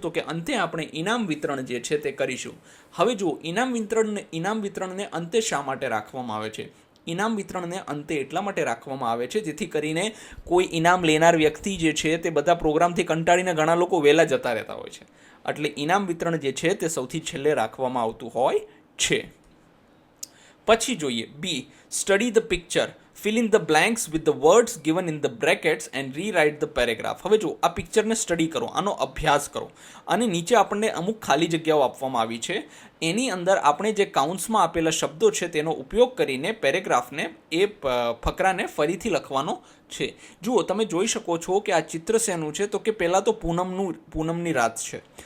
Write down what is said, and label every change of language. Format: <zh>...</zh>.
<gu>તો કે અંતે આપણે ઇનામ વિતરણ જે છે તે કરીશું. હવે જુઓ, ઇનામ વિતરણને અંતે શા માટે રાખવામાં આવે છે? ઇનામ વિતરણને અંતે એટલા માટે રાખવામાં આવે છે જેથી કરીને કોઈ ઇનામ લેનાર વ્યક્તિ જે છે તે બધા પ્રોગ્રામથી કંટાળીને ઘણા લોકો વહેલા જતા રહેતા હોય છે. એટલે ઇનામ વિતરણ જે છે તે સૌથી છેલ્લે રાખવામાં આવતું હોય છે. પછી જોઈએ બી,</gu> <en>Study the picture, fill in the blanks with the words given in the brackets and rewrite the paragraph.</en> <gu>હવે જો આ પિક્ચરને સ્ટડી કરો, આનો અભ્યાસ કરો અને નીચે આપણને અમુક ખાલી જગ્યાઓ આપવામાં આવી છે. એની અંદર આપણે જે કાઉન્ટ્સમાં આપેલા શબ્દો છે તેનો ઉપયોગ કરીને પેરેગ્રાફને એ ફકરાને ફરીથી લખવાનો છે. જુઓ, તમે જોઈ શકો છો કે આ ચિત્ર શેનું છે? તો કે પહેલાં તો પૂનમની રાત છે.</gu>